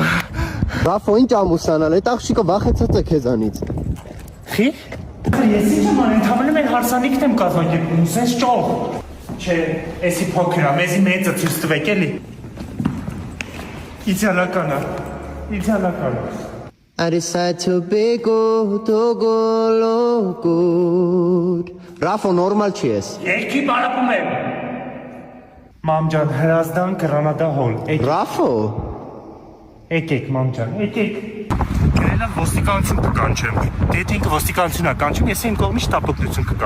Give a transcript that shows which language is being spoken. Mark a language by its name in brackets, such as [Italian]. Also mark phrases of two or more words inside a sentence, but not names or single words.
[Armenian] Ռաֆո, ինչ ամուսնանալ, այդ աղջիկը վախեցած է քեզանից։ Խի՞։ Ես ինչ եմ անում, ընդհանրապես մեր հարսանիքն եմ կազմակերպում, սենց ճող։ Չէ, էսի փոքր է, մեզի մեծը ցույց տվեք էլի։ Իդեալական է։ Իդեալական է։ [English] I decide to be good, to go good։ Ռաֆո, [Armenian] նորմալ չի ես։ Երկի բարապում եմ։ Մամ ջան, Հրազդան Գրանադա հոլ։ Ռաֆո։ Եկեք, մամ ջան, եկեք։ Գրելա ոստիկանություն կկանչեմ։ Դե թե ինքը ոստիկանությունա կանչում, ես իմ կողմից տապակություն կկանչեմ։